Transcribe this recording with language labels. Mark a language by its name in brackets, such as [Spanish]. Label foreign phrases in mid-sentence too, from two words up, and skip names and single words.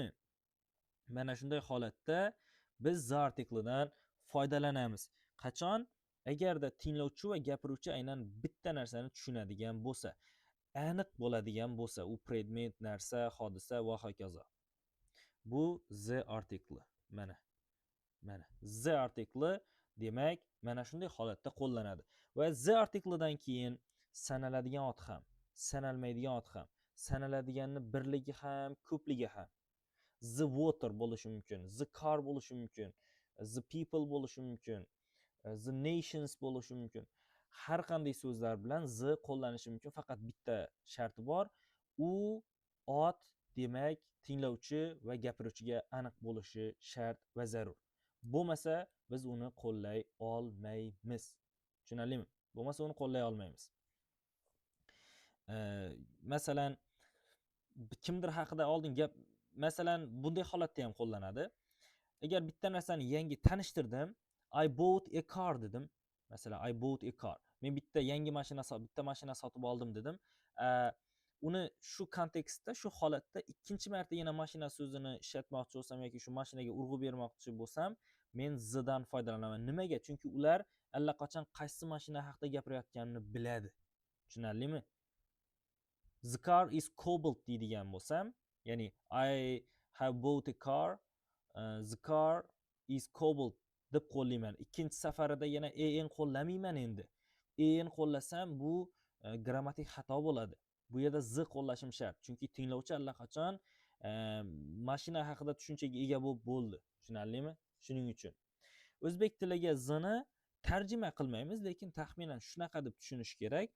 [Uzbek] Mana shunday holatda biz [English] the article'dan [Uzbek] foydalanamiz. Qachon? Agarda tinglovchi va gapiruvchi aynan bitta narsani tushunadigan bo'lsa, aniq bo'ladigan bo'lsa, u predmet, narsa, hodisa va hokazo. Bu [English] the article. [Uzbek] Mana [English] the article [Uzbek] demak mana shunday holatda qo'llanadi. Va [English] the article'dan [Uzbek] keyin sanaladigan ot ham, sanalmaydigan ot ham, sanaladiganni birligi ham, ko'pligi ham. [English] The water [Uzbek] bo'lishi mumkin, [English] the car [Uzbek] bo'lishi mumkin, [English] the people [Uzbek] bo'lishi mumkin, [English] the nations [Uzbek] bo'lishi mumkin. Har qanday so'zlar bilan the qo'llanishi mumkin, faqat bitta sharti bor. U ot demak tinglovchi va gapiruvchiga aniq bo'lishi shart va zarur. Bo'lmasa biz uni qo'llay olmaymiz. Tushunarlimi? Bo'lmasa uni qo'llay olmaymiz. Masalan, kimdir haqida oldin gap, masalan, bunday holatda ham qo'llanadi. Agar bitta narsani yangi tanishtirdim, [English] I bought a car dedim. [Uzbek] Masalan, [English] I bought a car. [Uzbek] Men bitta mashina sotib oldim dedim. Uni shu kontekstda, shu holatda ikkinchi marta yana mashina so'zini ishlatmoqchi bo'lsam yoki shu mashinaga urg'u bermoqchi bo'lsam, men zdan foydalanaman. Nimaga? Chunki ular allaqachon qaysi mashina haqida gapirayotganini biladi. Tushunarlimi? [English] The car is Cobalt [Uzbek] deydigan bo'lsam, ya'ni [English] I have bought a car, the car is Cobalt [Uzbek] deb qo'llayman. Ikkinchi safarida yana en qo'llamayman endi. En qo'llasam bu grammatik xato bo'ladi. Bu yerda z qo'llashim shart. Chunki tinglovchi allaqachon mashina haqida tushunchaga ega bo'ldi. Tushunarlimi? Shuning uchun o'zbek tiliga zni tarjima qilmaymiz, lekin taxminan shunaqa deb tushunish kerak.